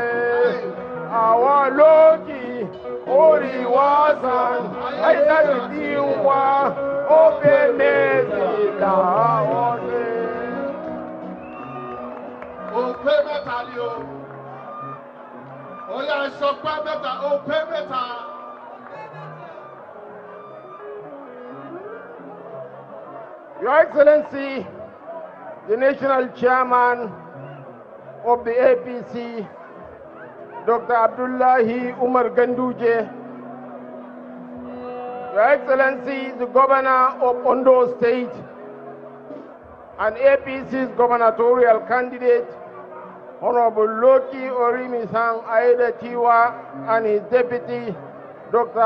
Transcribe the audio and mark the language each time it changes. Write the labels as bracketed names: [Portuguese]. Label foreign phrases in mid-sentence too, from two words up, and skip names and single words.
[Yoruba] Àwọn lòdì orí wa sàn. Ẹ̀jẹ̀ ti wá. Ope mẹ́ta làwa ó ṣe. Òpé mẹ́ta ni o. Ó yá sọ pé mẹ́ta, òpé mẹ́ta. [English] Your Excellency, the National Chairman of the APC, Dr. Abdullahi Umar Ganduje, Your Excellency, the Governor of Ondo State, and APC's gubernatorial candidate, Honorable Loki Orimi-san Aiyedatiwa, and his deputy, Dr.